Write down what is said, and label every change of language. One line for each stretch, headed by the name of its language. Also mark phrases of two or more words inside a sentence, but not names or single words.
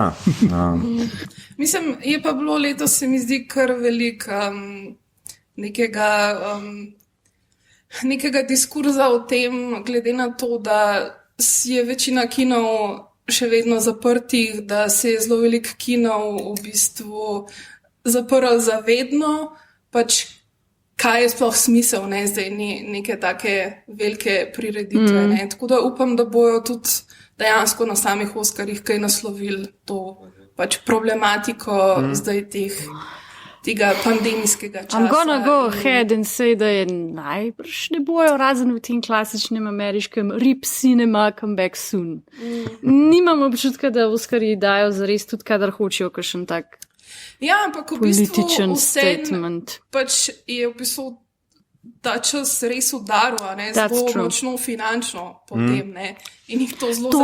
Slovenian: Mislim, je pa bilo letos, se mi zdi, kar veliko nekega diskurza o tem, glede na to, da je večina kinov še vedno zaprtih, da se je zelo veliko kinov v bistvu zaprl zavedno, pač kaj je sploh smisel, zdaj neke take velike prireditve. Tako da upam, da bojo tudi dejansko na samih Oskarjih kaj naslovili to pač problematiko zdaj tega pandemijskega časa.
English: I'm gonna go ahead and say,
Slovenian: da je najbrž ne bojo razen v tem klasičnem ameriškem
English: rip cinema come back soon.
Slovenian: Nimam občutka, da Oskarji dajo zares tudi, kadar hočejo kakšen tak ampak v političen bistvu statement. Pač je v bistvu ta čas res udaril, zelo močno finančno potem, in jih to zelo